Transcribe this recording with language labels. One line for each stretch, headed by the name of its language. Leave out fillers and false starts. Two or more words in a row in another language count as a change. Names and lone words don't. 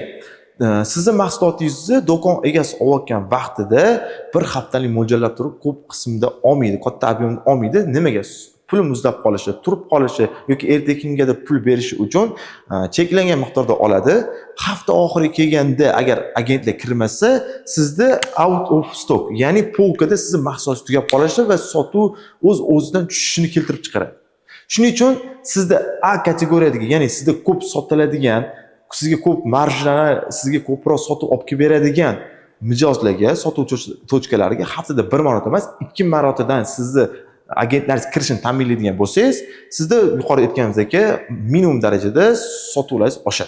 Uzbek: Sizni mahsulotingizni do'kon egasi olayotgan vaqtida bir haftalik mo'ljallab turib ko'p qismda olmaydi, katta ob'yemda olmaydi. Nimaga? Pul muzlab qolishi, turib qolishi yoki ertaga kimgadir pul berishi uchun cheklangan miqdorda oladi. Hafta oxiri kelganda agar agentlar kirmasa, sizda
English: out of stock,
Uzbek: ya'ni polkada sizni mahsulot tugab qolishi va sotuv o'z-o'zidan tushishini keltirib chiqaradi. Shuning uchun sizda A kategoriyadagi, ya'ni sizda ko'p sotiladigan, sizga ko'p marjlarni, sizga ko'proq sotib olib kelib beradigan mijozlarga, sotuv tochkalariga haftada bir marotaba emas, 2 marotadan sizni agentlaringiz kirishini ta'minlaydigan bo'lsangiz, sizda yuqori aytganimizdek minimum darajada sotuvlaringiz oshadi.